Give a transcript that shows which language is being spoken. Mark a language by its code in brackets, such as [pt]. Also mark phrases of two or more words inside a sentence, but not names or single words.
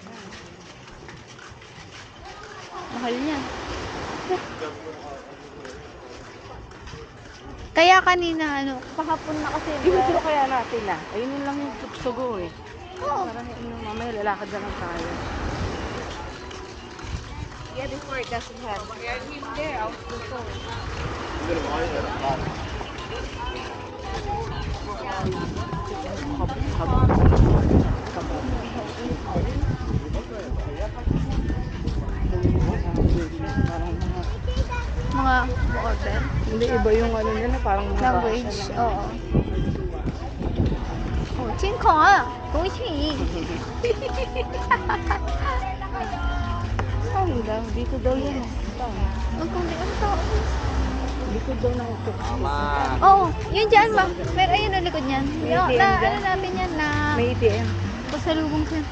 [tl] Mahal niya. Kaya kanina, kahapon na kasi. Yung kaya natin ayun lang yung sugo eh. Oo. Parang mamaya lalakad na lang tayo. [en] Yeah, before it doesn't have. [tl] Hindi, out dito. Mga order. Hindi, iba yung ano nila, parang mga Language, oo. [zh] Oh, 亲口啊，恭喜你。 [tl] Saan daw? Dito daw yan. Ang kundi ang tao. Dito daw na ito. Tama. Oo, yun dyan ba? Pero ayun ang likod niyan. May Yung, ATM na, dyan? ano natin yan na May ATM. pasalubong center.